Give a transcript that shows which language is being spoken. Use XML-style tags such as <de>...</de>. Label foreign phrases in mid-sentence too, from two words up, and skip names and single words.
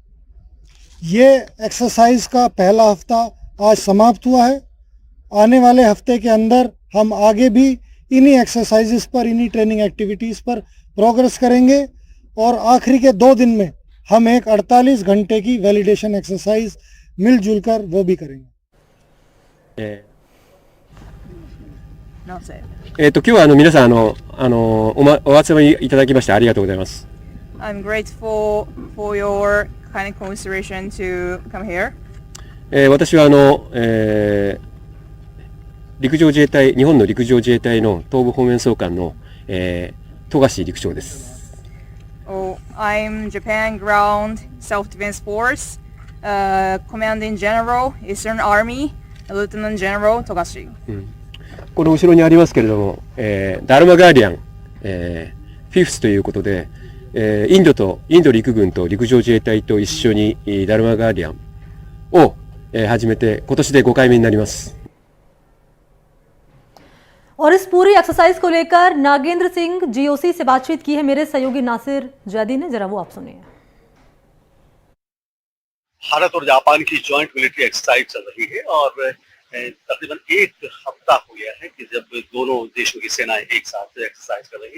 <hi>ये एक्सरसाइज का पहला हफ्ता आज समाप्त हुआ है। आने वाले हफ्ते के अंदर हम आगे भी इन्हीं एक्सरसाइजेस पर, इन्हीं</hi> <en>training activities</en> <hi>पर प्रोग्रेस करेंगे और आखिरी के 2 दिन में हम एक 48 घंटे की</hi> <en>validation exercise</en> <hi>मिलजुल कर वो भी करेंगे।</hi> <ja>今日は皆さんお集まりいただきましてありがとうございます。</ja> <en>I'm grateful for your kind consideration to come here.</en> <ja>私は陸上自衛隊、日本の陸上自衛隊の東部方面総監の富樫陸長です。</ja> <en>Oh, I'm Japan Ground Self-Defense Force, Commanding General, Eastern Army, Lieutenant General Togashi.</en> <ja>この後ろにありますけれども、ダルマガーディアン、フィフスということで、インド陸軍と陸上自衛隊と一緒にダルマガーディアンを、始めて今年で5回目になります。</ja> <hi>और इस पूरी एक्सरसाइज को लेकर नागेंद्र सिंह जीओसी से बातचीत की है मेरे सहयोगी नासिर जैदी ने, जरा वो आप सुनिए। भारत और जापान की</hi> <en>joint military exercise</en> <hi>चल रही है और तकरीबन 1 हफ्ता हो गया है कि जब दोनों देशों की सेनाएं एक साथ एक्सरसाइज कर रही है।</hi>